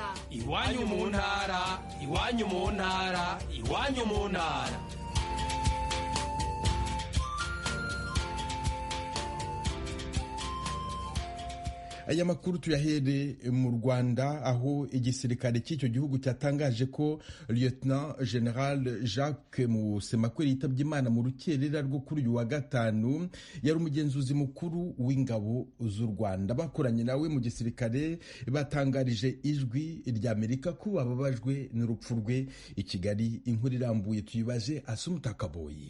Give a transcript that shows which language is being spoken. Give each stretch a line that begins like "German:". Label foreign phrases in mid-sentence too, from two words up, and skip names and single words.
Rundi: Iwanyu mu ntara, iwanyu mu ntara, iwanyu mu ntara.
Kinyarwanda: Aya makuru tuyahere mu Rwanda aho igisirikare cy'icyo gihugu cyatangaje ko
English: Lieutenant General
Kinyarwanda: Jacques Musemakweli yitabye Imana mu rukerera rwo kuri uyu wa gatanu. Yari umugenzuzi mukuru w'ingabo z'u Rwanda. Bakoranye nawe mu gisirikare batangarije ijwi rya Amerika ko bababajwe n'urupfu rwe. I Kigali inkuru irambuye tuyibaje Asumta Kaboyi.